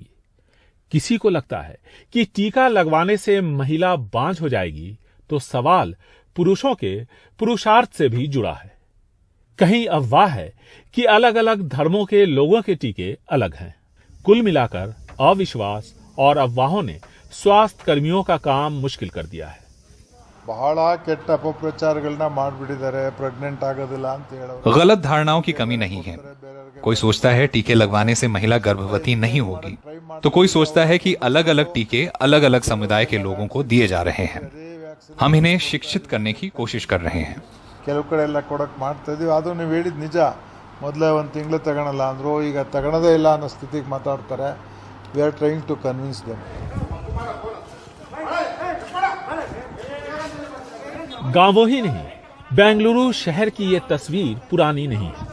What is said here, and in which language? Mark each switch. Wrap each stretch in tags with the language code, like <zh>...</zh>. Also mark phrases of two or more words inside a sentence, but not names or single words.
<hi>किसी को लगता है कि टीका लगवाने से महिला बांझ हो जाएगी, तो सवाल पुरुषों के पुरुषार्थ से भी जुड़ा है। कहीं अफवाह है कि अलग अलग धर्मों के लोगों के टीके अलग हैं। कुल मिलाकर अविश्वास और अफवाहों ने स्वास्थ्य कर्मियों का काम मुश्किल कर दिया है।</hi> <kn>ಬಹಳ ಕೆಟ್ಟ ಅಪಪ್ರಚಾರಗಳನ್ನ ಮಾಡಿಬಿಟ್ಟಿದ್ದಾರೆ ಪ್ರೆಗ್ನೆಂಟ್ ಆಗೋದಿಲ್ಲ ಅಂತ ಹೇಳೋರು।</kn> <hi>गलत धारणाओं की कमी नहीं है। कोई सोचता है टीके लगवाने से महिला गर्भवती नहीं होगी, तो कोई सोचता है कि अलग अलग टीके अलग अलग समुदाय के लोगों को दिए जा रहे हैं। हम इन्हें शिक्षित करने की कोशिश कर रहे हैं।</hi> <kn>ಕೆಲವು ಕಡೆ ಎಲ್ಲ ಕೊಡಕ್ ಮಾಡ್ತಾ ಇದೀವಿ, ಅದು ನೀವು ಹೇಳಿದ್ ನಿಜ। ಮೊದಲೇ ಒಂದು ತಿಂಗಳು ತಗೊಳಲ್ಲ ಅಂದ್ರು, ಈಗ ತಗೊಳೋದೇ ಇಲ್ಲ ಅನ್ನೋ ಸ್ಥಿತಿಗೆ ಮಾತಾಡ್ತಾರೆ.</kn> <en>we are trying to convince them.</en> <hi>गांवों ही नहीं, बेंगलुरु शहर की ये तस्वीर पुरानी नहीं है।</hi>